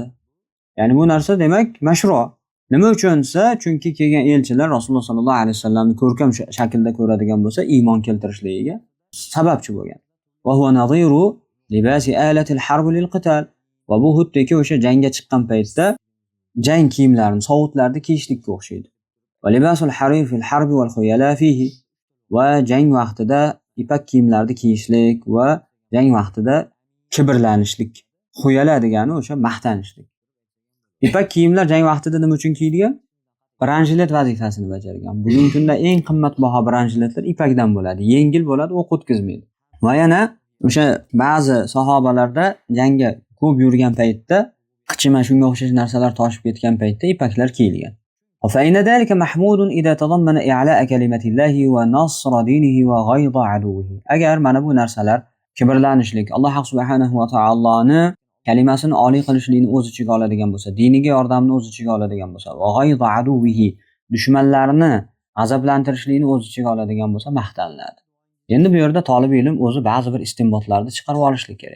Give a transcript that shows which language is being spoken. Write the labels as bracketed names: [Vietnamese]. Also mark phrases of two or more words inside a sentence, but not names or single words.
[Uzbek] Ya'ni bu narsa demak mashru'. Nima uchunsa, chunki kelgan elchilar Rasululloh [Arabic] صلى الله عليه [Uzbek] vasallamni ko'rkam shaklda ko'radigan bo'lsa, iymon keltirishligiga sababchi bo'lgan. [Arabic] وهو نظير لباس آلة الحرب للقتال. [Uzbek] Va bu xuddiki o'sha jangga chiqqan paytda jang kiyimlarini, sovutlarni kiyishlikka o'xshaydi. [Arabic] ولبس الحرير في الحرب والخيلاء فيه. [Uzbek] va jang vaqtida ipak kiyimlarni kiyishlik va jang vaqtida kibrlanishlik. Xuyala degani o'sha maqtanishlik. Ipak kiyimlar jang vaqtida nima uchun kiyilgan? Branjilet vazifasini bajargan. Bugungi kunda eng qimmatbaho branjiletlar ipakdan bo'ladi. Yengil bo'ladi, o'q o'tkazmaydi. Va yana o'sha ba'zi sahobalarda jangga ko'p yurgan paytda qichima shunga o'xshash narsalar toshib ketgan paytda ipaklar kiyilgan. [Arabic] فإن ذلك محمود إذا تضمن إعلاء كلمة الله ونصر دينه وغيظ عدوه. [Uzbek] Agar mana bu narsalar kibrlanishlik, Alloh [Arabic] سبحانه وتعالى [Uzbek] kalimasini oliy qilishlikni o'z ichiga oladigan bo'lsa, diniga yordamni o'z ichiga oladigan bo'lsa, [Arabic] وغيظ عدوه, [Uzbek] dushmanlarni azoblantirishlikni o'z ichiga oladigan bo'lsa maqtaniladi. Endi bu yerda talab ilm o'zi ba'zi bir istinbotlarni chiqarib olishlik kerak.